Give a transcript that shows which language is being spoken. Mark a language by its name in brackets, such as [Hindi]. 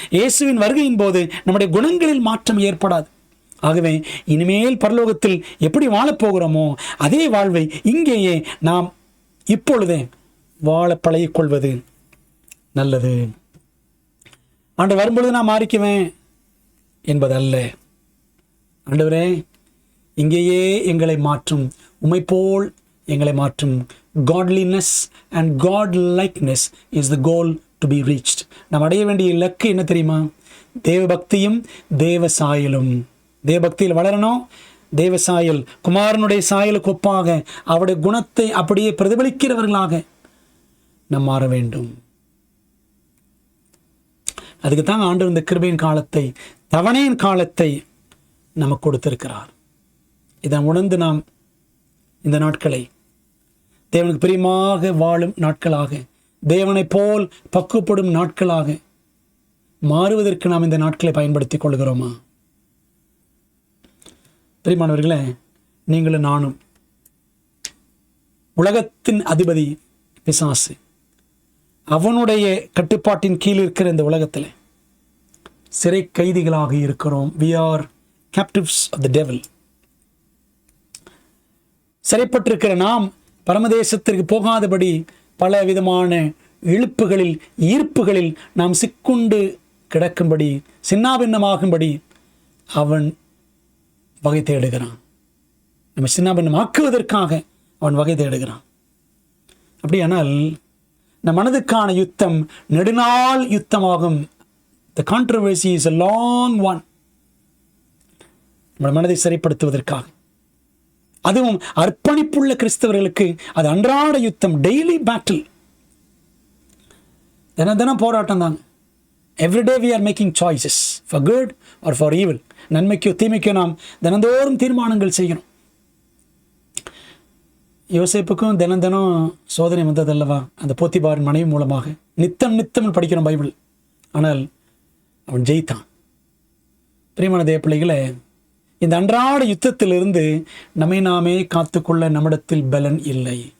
[Tamil] இயேசுவின் வருகையின் போது நம்முடைய குணங்களில் மாற்றம் ஏற்படாது. ஆகவே இனிமேல் பரலோகத்தில் எப்படி வாழப்போகிறோமோ அதே வாழ்வை இங்கேயே நாம் இப்பொழுதே வாழ பழகிக்கொள்வது நல்லது. ஆண்டவர் வரும்பொழுது நான் மாறிக்குவேன் என்பதல்ல. ஆண்டவரே, இங்கேயே எங்களை மாற்றும், உம்மை போல் எங்களை மாற்றும். [English] godliness and god likeness is the goal to be reached. [Tamil] நாம் அடைய வேண்டிய இலக்கு என்ன தெரியுமா? தேவபக்தியும் தேவ சாயலும். தேவபக்தியில் வளரணும். தேவ சாயல், குமாரனுடைய சாயலுக்கு ஒப்பாக அவருடைய குணத்தை அப்படியே பிரதிபலிக்கிறவர்களாக நாம் மாற வேண்டும். அதுக்கு தாங்க ஆண்டவர் இந்த கிருபையின் காலத்தை, தவணையின் காலத்தை நமக்கு கொடுத்திருக்கிறார். இதை உணர்ந்து நாம் இந்த நாட்களை தேவனுக்கு பிரியமாக வாழும் நாட்களாக, தேவனை போல் பக்குவப்படும் நாட்களாக மாறுவதற்கு நாம் இந்த நாட்களை பயன்படுத்திக் கொள்கிறோமா? பிரியமானவர்களே, நீங்களும் நானும் உலகத்தின் அதிபதி பிசாசு, அவனுடைய கட்டுப்பாட்டின் கீழ் இருக்கிற இந்த உலகத்தில் சிறை கைதிகளாக இருக்கிறோம். [English] we are captives of the devil. [Tamil] சிறைப்பட்டிருக்கிற நாம் பரமதேசத்திற்கு போகாதபடி பல விதமான இழுப்புகளில், ஈர்ப்புகளில் நாம் சிக்குண்டு கிடக்கும்படி, சின்னாபின்னமாகும்படி அவன் வகை தேடுகிறான். நம்ம சின்னாபின்னமாக்குவதற்காக அவன் வகை தேடுகிறான். அப்படியானால் நம் மனதுக்கான யுத்தம் நெடுநாள் யுத்தமாகும். [English] The controversy is a long one. [Tamil] நம்ம மனதை சரிப்படுத்துவதற்காக, அதுவும் அர்ப்பணிப்புள்ள கிறிஸ்தவர்களுக்கு அது அன்றாட யுத்தம், [English] daily battle, [Tamil] தினம் போராட்டம் தாங்க. [English] Everyday we are making choices for good or for evil. [Tamil] நன்மைக்கோ தீமைக்கோ நாம் தினந்தோறும் தீர்மானங்கள் செய்கிறோம். யோசேப்புக்கும் தினம் சோதனை வந்ததல்லவா, அந்த போத்திபாரின் மனைவி மூலமாக. நித்தம் படிக்கிறோம் பைபிள். ஆனால் அவன் ஜெயித்தான். பிரியமான தேவ பிள்ளைகளே, இந்த அன்றாட யுத்தத்திலிருந்து நம்மை நாமே காத்துக்கொள்ள நம்மிடத்தில் பலன் இல்லை.